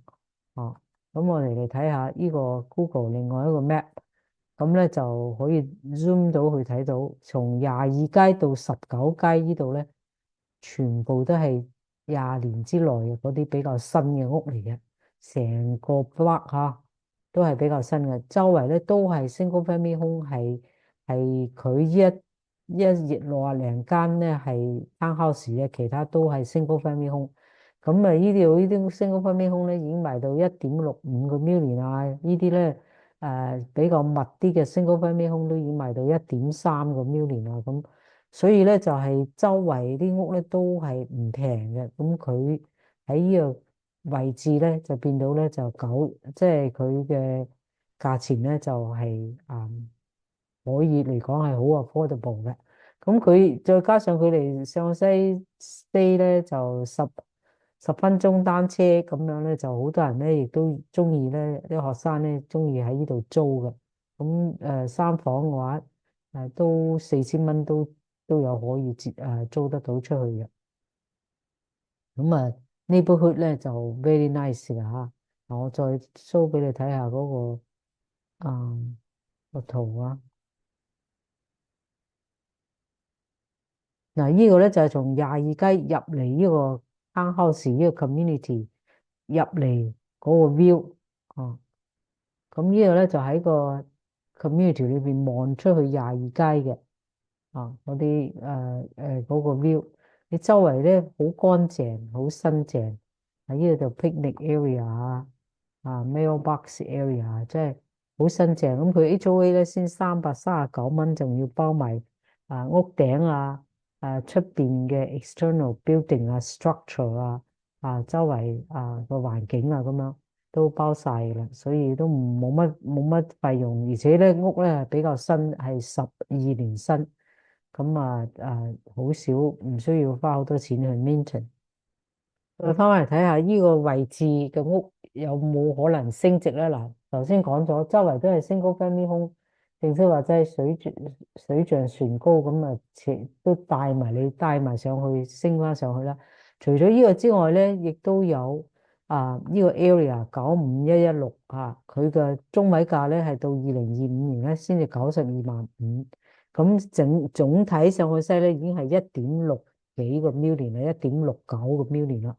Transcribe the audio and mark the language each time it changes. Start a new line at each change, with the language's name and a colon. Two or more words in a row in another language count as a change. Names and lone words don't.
Cantonese: 咁我哋嚟睇下呢個 Google 另外一個 map，咁咧就可以 zoom 到去睇到，從22街到19街呢度咧，全部都係20年之內嘅嗰啲比較新嘅屋嚟嘅，成個 block 都係比較新嘅，周圍咧都係
English: single family home，
Cantonese: 係佢一60零間咧係 townhouse 嘅，其他都係
English: single family home。
Cantonese: 咁呢啲
English: single family home
Cantonese: 咧已經賣到1.65個 million呢啲咧比較密啲嘅
English: single family home
Cantonese: 都已經賣到1.3個 million咁所以咧就係周圍啲屋咧都係唔平嘅，咁佢喺呢個位置咧就變到咧即係佢嘅價錢咧就係可以嚟講係好 affordable 嘅。咁佢再加上佢哋上西 stay 咧就十分鐘單車咁樣咧，就好多人咧亦都中意咧，啲學生咧中意喺呢度租嘅。咁3房嘅話都4000蚊都有可以租得到出去嘅。咁neighborhood 咧就
English: very nice
Cantonese: 噶我再 show 俾你睇下嗰個個圖呢個咧就係從22街入嚟呢個 townhouse 呢個 community 入嚟嗰個 view 啊。咁呢個咧就喺個 community 裏邊望出去22街嘅嗰啲嗰個 view，你周圍咧好乾淨，好新淨。喺呢度就
English: picnic area mailbox area，
Cantonese: 即係好新淨。咁佢 HOA 咧先339蚊，仲要包埋屋頂出邊嘅
English: external building structure
Cantonese: 周圍個環境咁樣都包晒㗎啦，所以都冇乜費用，而且咧屋咧比較新，係12年新。咁好少，唔需要花好多錢去 maintain。我翻嚟睇下呢個位置嘅屋有冇可能升值咧？嗱，頭先講咗，周圍都係
English: single family home，
Cantonese: 正式話即係水漲船高咁都帶埋上去，升翻上去啦。除咗呢個之外咧，亦都有呢個 area 95116佢嘅中位價咧係到2025年咧先至92.5萬，咁總體上去西咧已經係1.6幾個 million 啦，1.69個 million啦。